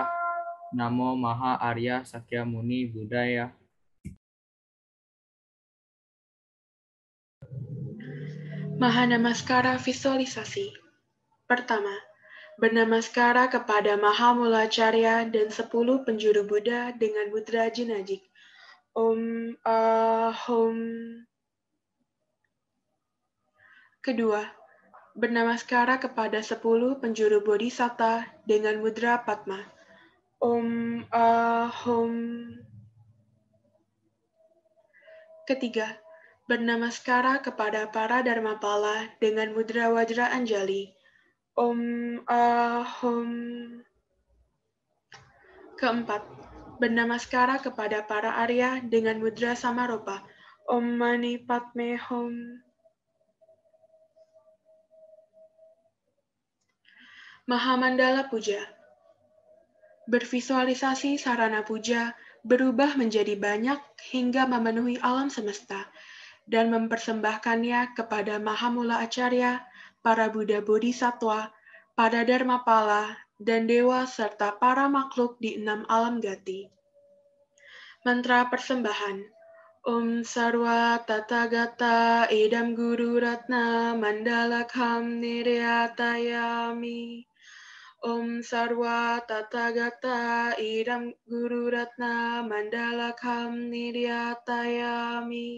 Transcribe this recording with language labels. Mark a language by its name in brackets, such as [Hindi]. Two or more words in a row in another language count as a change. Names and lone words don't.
[Sanskrit] Namo Maha Arya Sakyamuni Budaya. [Indonesian] Mahanamaskara visualisasi. Pertama, bernamaskara kepada Mahamulacarya dan 10 penjuru Buddha dengan mudra jenajik. [Sanskrit] Om Ahum. [Indonesian] Kedua, bernamaskara kepada 10 penjuru Bodhisatta dengan mudra Padma. [Sanskrit] Om Ahum. [Indonesian] Ketiga, bernamaskara kepada para Dharmapala dengan mudra Wajra Anjali. [Sanskrit] Om Ahum. [Indonesian] Keempat, bernamaskara kepada para Arya dengan mudra Samaropa. [Sanskrit] Om Mani Padme Hum. Mahamandala Puja. [Indonesian] Bervisualisasi sarana puja berubah menjadi banyak hingga memenuhi alam semesta dan mempersembahkannya kepada Mahamula Acarya, para Buddha Bodhisattva, para Dharmapala, dan dewa serta para makhluk di 6 alam gati. Mantra persembahan. [Sanskrit] Om Sarwa Tathagata Idam Guru Ratna Mandalakham Niryatayami. Om Sarwa Tathagata Idam Guru Ratna Mandalakham Niryatayami.